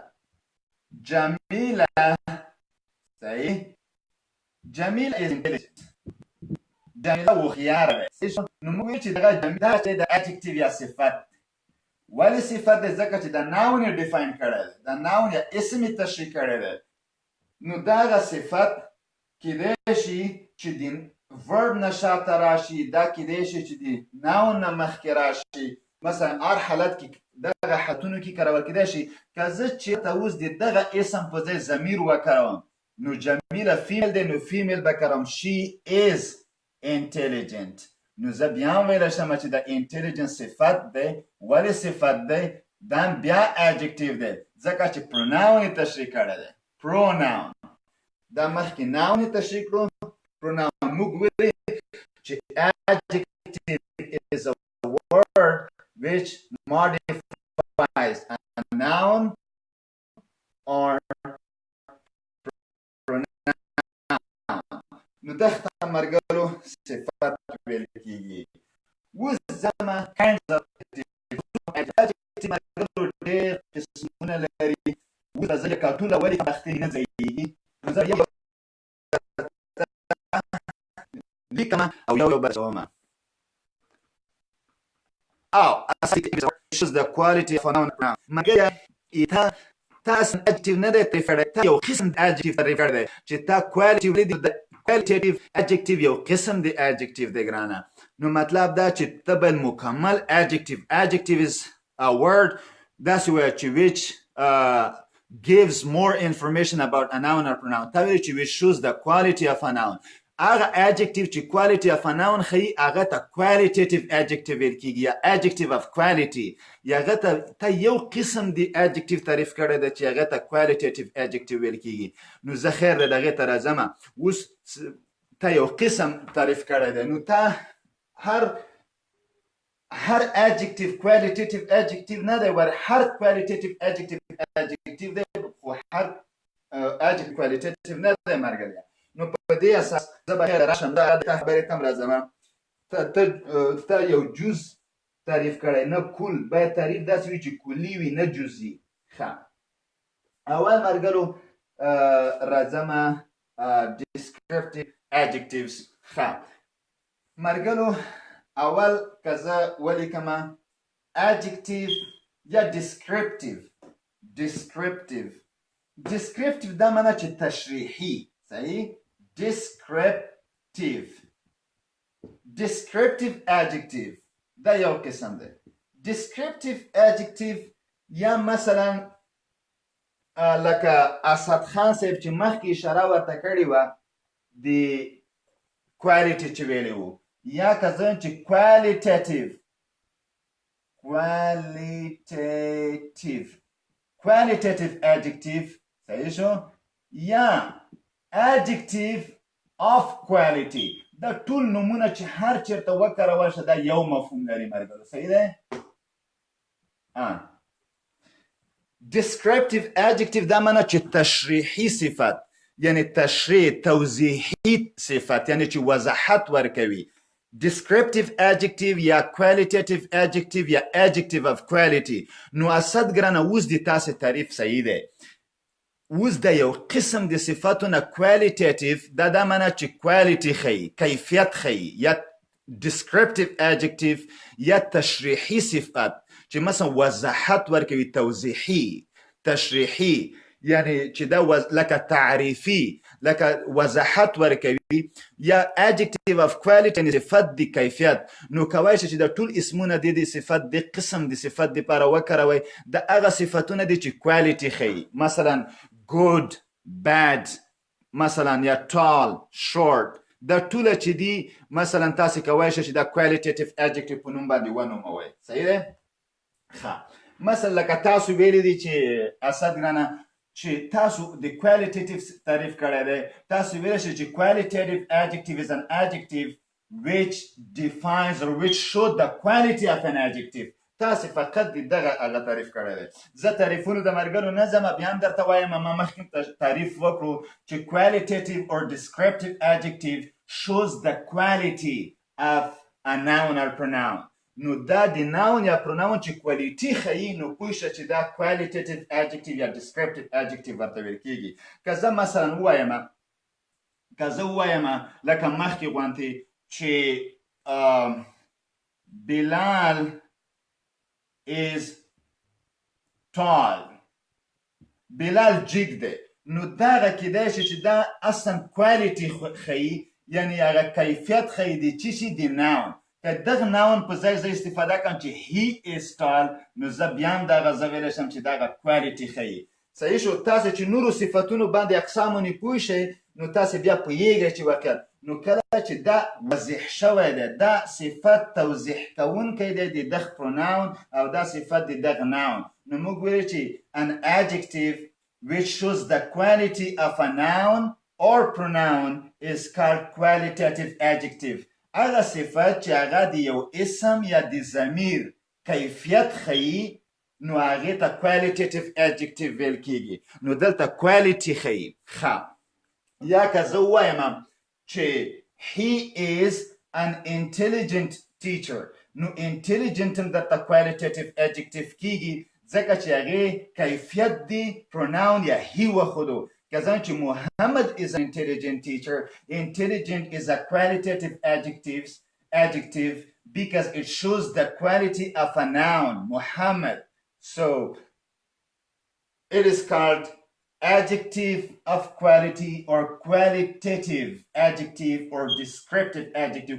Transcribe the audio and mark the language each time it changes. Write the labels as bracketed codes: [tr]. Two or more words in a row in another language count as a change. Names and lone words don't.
[ps] جمیله صحیح جمیله [en] is intelligent [ps] جمیله هوښیاره دی نو موږ وایو چې دغه جمیله چې د adjective یا صفت ولې صفت دی ځکه چې د noun یې ډیفاین کړی دی د noun یا اسم یې تشریح کړی دی نو دغه صفت کیدای شي چې د verb نه شاته راشي دا کیدای شي چې د noun نه مخکې راشي مثلا هر حالت کې دغه حالتونو کې کارول کیدای شي که زه چېرته اوس د دغه اسم په ځای ضمیر وکاروم نو جمیله فیمیل دی نو فیمیل به کاروم [en] she is intelligent [ps] نو زه بیا هم ویلی شم چې د انټیلیجنس صفت دی ولې صفت دی دا بیا adjective دی ځکه چې pronoun یې تشریح کړی دی pronoun دا مخکې noun یې تشریح کړو pronoun موږ ویلي چې [en] adjective is a word which modifies a noun or [ps] pronoun نو دغه ته مرګلو صفت ویل کېږي اوس زما [en] kinds of adjective [ps] مرګلو ډېر قسمونه لري اوس زه لکه ټوله ولې مخکې نه ځایېږي نو زه یو لیکمه او یو بل کومه او [en] shows the quality of a noun pronoun [ps] مګر ایته تاسو adjective نه دی تعریف کړی تا یو قسم adjective تعریف کړی دی چې تا [en] qualitative adjective [ps] یو قسم دی adjective دی ګرانه نو مطلب دا چې ته بل مکمل [en] adjective is a word [ps] داسې وایه چې which [en] gives more information about a noun or pronoun [ps] تا ویلي چې [en] which shows the quality of a noun [ps] هغه adjective چې [en] quality of a noun [ps] ښیي هغه ته [en] qualitative adjective [ps] ویل کېږي یا [en] adjective of quality [ps] یا هغه ته یو قسم دی adjective تعریف کړی دی چې هغه ته [en] qualitative adjective [ps] ویل کېږي نو زه خیر دی د هغې ته راځمه اوس ته یو قسم تعریف کړی دی نو ته هر [en] adjective qualitative adjective [ps] نه دی هر [en] qualitative adjective [ps] دی خو هر [en] adjective qualitative [ps] نه دی مرګلیا نو په دې اساس زه به خیر راشم دا خبرې ته هم راځم ته یو جز تعریف کړی نه کل باید تعریف داسې وي چې کلي وي نه جزي ښه اول مرګلو راځم [en] descriptive adjectives [ps] ښه مرګلو اول که زه ولیکمه adjective یا descriptive دا معنی چې تشریحي صحیح [en] descriptive adjective [ps] دا یو قسم دی [en] descriptive adjective [ps] یا مثلا لکه اسد خان صاحب چې مخکې اشاره ورته کړې وه د کوالټي چې ویلی وو یا که زه چې [en] qualitative adjective [ps] صحیح شو یا [en] adjective of quality [ps] دا ټول نومونه چې هر چېرته وکارول شه دا یو مفهوم لري ملګرو صحیح دی [en] descriptive adjective [ps] دا معنی چې تشریحي صفت یعنی تشریح توضیحي صفت یعنی چې وضاحت ورکوي [en] descriptive adjective [ps] یا [en] qualitative adjective [ps] یا [en] adjective of quality [ps] نو اسد ګرانه اوس د تاسې تعریف صحیح دی اوس د یو قسم د صفاتونه qualitative دا معنی چې quality ښیي کیفیت ښیي یا [en] descriptive adjective [ps] یا تشریحي صفت چې مثلا وضاحت ورکوي توضیحي تشریحي یعنی چې دا لکه تعریفي لکه وضاحت ورکوي یا [en] adjective of quality [ps] یعنی صفت د کیفیت نو کولی شي چې د ټول اسمونه د صفت د قسم د صفت دپاره وکاروئ د هغه صفتونه دي چې quality ښیي مثلا [en] good bad [ps] مثلا یا [en] tall short [ps] دا ټوله چې دي مثلا تاسې کولی شئ چې دا [en] qualitative adjective [ps] په نوم باندې ونوموئ صحیح دی ښه مثلا لکه تاسو ویلی دي چې اسد ګرانه چې تاسو د qualitative تعریف کړی دی تاسو ویلی شئ چې [en] qualitative adjective is an adjective which defines or which shows the quality of an adjective [ps] تاسې فقط د دغه هغه تعریف کړی دی زه تعریفونو د ملګرو نه ځم بیا هم درته وایم ما مخکې تعریف وکړو چې [en] qualitative or descriptive adjective shows the quality of a noun or pronoun [ps] نو دا د ناون یا پروناون چې کوالیټي ښیي نو پوه شه چې دا [en] qualitative adjective [ps] یا [en] descriptive adjective [ps] ورته ویل کېږي که زه مثلا ووایم لکه مخکې غوندې چې بلال [en] is tall [ps] بلال جګ دی نو دغه کیدای شي چې دا اصلا کوالټي ښیي یعنی هغه کیفیت ښیي د څه شي د ناون که دغه ناون په ځای زه استفاده کړم چې [en] he is tall [ps] نو زه بیا هم دغه زه ویلی شم چې دغه کوالټي ښیي صحیح شو تاسې چې نورو صفتونو باندې اقسامو نه پوه شئ نو تاسې بیا پوهیږئ چې واقعیت نو کله چې دا وضح شوی دی دا صفت توضیح کوونکی دی د دغه پروناون او دا صفت د دغه ناون نو موږ ویلو چې [en] an adjective which shows the quality of a noun or pronoun is called qualitative adjective [ps] هغه صفت چې هغه د یو اسم یا د ضمیر کیفیت ښیي نو هغې ته [en] qualitative adjective [ps] ویل کېږي نو دلته quality ښیي ښه یا که زه ووایم چې [en] he is an intelligent teacher [ps] نو intelligent هم درته [en] qualitative adjective [ps] کېږي ځکه چې هغې کیفیت دی pronoun یا he وښودو [en] Kazan Muhammad is an intelligent teacher. Intelligent is a qualitative adjective because it shows the quality of a noun, Muhammad. So it is called adjective of quality or qualitative adjective or descriptive adjective.